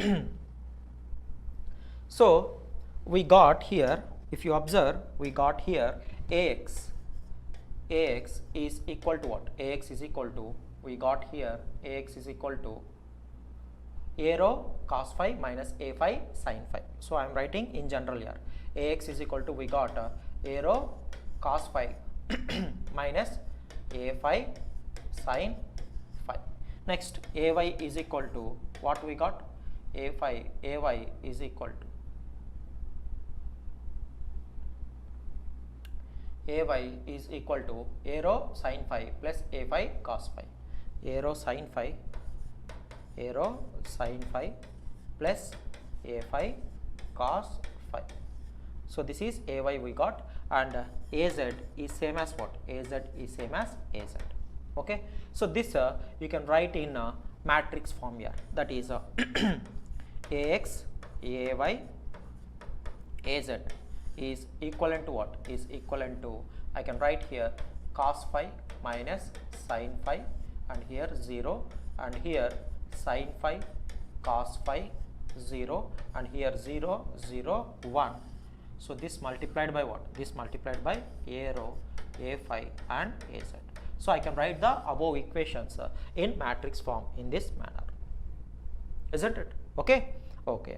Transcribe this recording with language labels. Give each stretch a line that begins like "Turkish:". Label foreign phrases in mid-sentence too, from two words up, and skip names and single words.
English: So we got here, if you observe, we got here Ax is equal to what? We got here Ax is equal to A rho cos phi minus A phi sin phi. So I am writing in general here. Ax is equal to, we got A rho cos phi minus A phi sin phi. Next Ay is equal to what we got? Ay is equal to A rho sin phi plus A phi cos phi. A rho sin phi plus A phi cos phi. So this is Ay we got, and Az is same as what? Az is same as Az. Okay, so this you can write in matrix form here, that is ax, ay, az is equivalent to what? Is equivalent to, I can write here cos phi minus sin phi, and here 0, and here sin phi cos phi 0, and here 0 0 1. So this multiplied by what? This multiplied by a rho, a phi and az. So I can write the above equations in matrix form in this manner, isn't it? Okay, okay.